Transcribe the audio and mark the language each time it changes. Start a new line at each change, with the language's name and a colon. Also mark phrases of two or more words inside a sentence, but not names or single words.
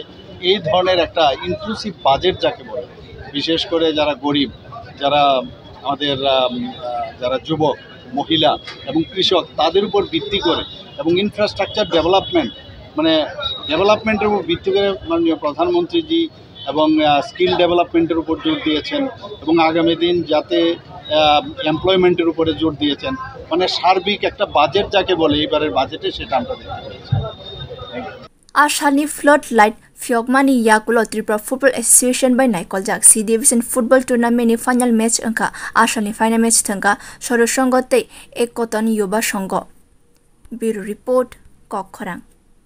Bangla: এই ধরনের একটা
English: inclusive budget
Bangla: যাকে বলে, বিশেষ করে যারা গরিব, যারা আমাদের যারা যুবক, মহিলা এবং কৃষক তাদের উপর ভিত্তি করে এবং
English: infrastructure development
Bangla: উপর ভিত্তি করে মাননীয় প্রধানমন্ত্রীজি এবং
English: skill development
Bangla: উপর জোর দিয়েছেন এবং আগামী দিন যাতে এমপ্লয়মেন্টের উপরে জোর দিয়েছেন। মানে সার্বিক একটা বাজেট যাকে বলে এবারের বাজেটে সেটা আমরা দেখতে পেয়েছি।
Kok Borok: Ashani floodlight Fyogmani Yakulo Tripura Football Association by Naikoljak C Division Football Tournament
English: final match
Kok Borok: angka Ashani
English: final match
Kok Borok: thangka Sorosongote Ekoton Yuba Songo.
English: Bureau Report
Kok Borok: Kokkhorang.